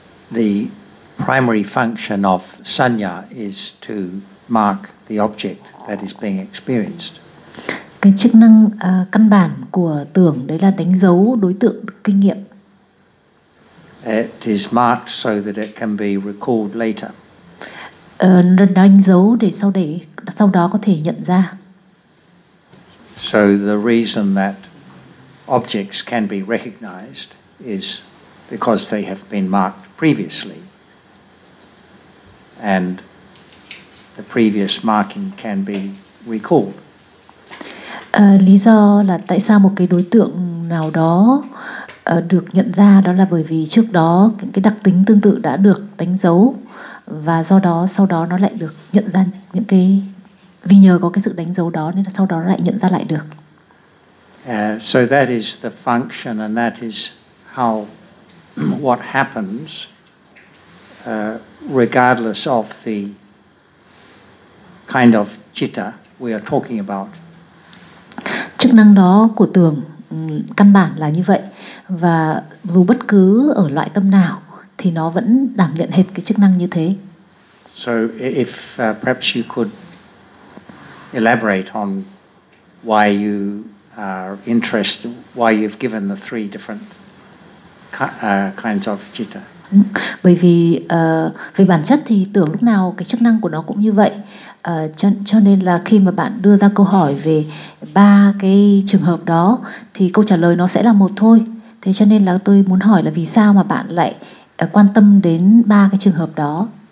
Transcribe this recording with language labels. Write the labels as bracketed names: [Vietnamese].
[English] The primary function of sanya is to mark the object that is being experienced. [Vietnamese] Cái chức năng căn bản của tưởng đấy là đánh dấu đối tượng kinh nghiệm. [English] It is marked so that it can be recalled later. [Vietnamese] Đánh dấu để sau đó có thể nhận ra. [English] So the reason that objects can be recognized is because they have been marked previously, and the previous marking can be recalled. [Vietnamese] Lý do là tại sao một cái đối tượng nào đó được nhận ra đó là bởi vì trước đó những cái đặc tính tương tự đã được đánh dấu và do đó sau đó nó lại được nhận ra những cái vì nhờ có cái sự đánh dấu đó nên là sau đó nó lại nhận ra lại được. [English] So that is the function and that is how what happens regardless of the kind of citta we are talking about. [Vietnamese] Chức năng đó của tưởng căn bản là như vậy và dù bất cứ ở loại tâm nào thì nó vẫn đảm nhận hết cái chức năng như thế. [English] So if perhaps you could elaborate on why you are interested, why you've given the three different kinds of citta. [Vietnamese] Bởi vì về bản chất thì tưởng lúc nào cái chức năng của nó cũng như vậy. Cho nên là khi mà bạn đưa ra câu hỏi về ba cái trường hợp đó thì câu trả lời nó sẽ là một thôi. Thế cho nên là tôi muốn hỏi là vì sao mà bạn lại quan tâm đến ba cái trường hợp đó?